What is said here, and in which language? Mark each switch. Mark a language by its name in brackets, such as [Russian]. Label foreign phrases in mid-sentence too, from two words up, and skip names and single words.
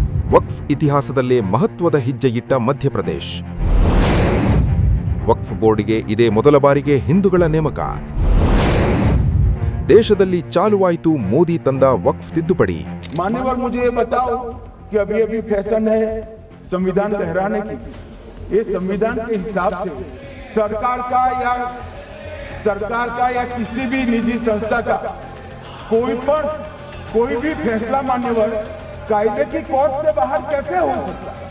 [Kannada] ವಕ್ಫ್ ಇತಿಹಾಸದಲ್ಲೇ ಮಹತ್ವದ ಹೆಜ್ಜೆಯಿಟ್ಟ ಮಧ್ಯಪ್ರದೇಶ್. ವಕ್ಫ್ ಬೋರ್ಡ್ಗೆ ಇದೇ ಮೊದಲ ಬಾರಿಗೆ ಹಿಂದೂಗಳ ನೇಮಕ. ದೇಶದಲ್ಲಿ ಚಾಲುವಾಯಿತು ಮೋದಿ ತಂದ ವಕ್ಫ್ ತಿದ್ದುಪಡಿ. [Hindi] मान्यवर मुझे ये बताओ कि अभी फैशन है संविधान लहराने की. ये संविधान के हिसाब से सरकार का या किसी भी निजी संस्था का कोई भी फैसला मान्यवर कायदे की कोर्ट से बाहर कैसे हो सकता है?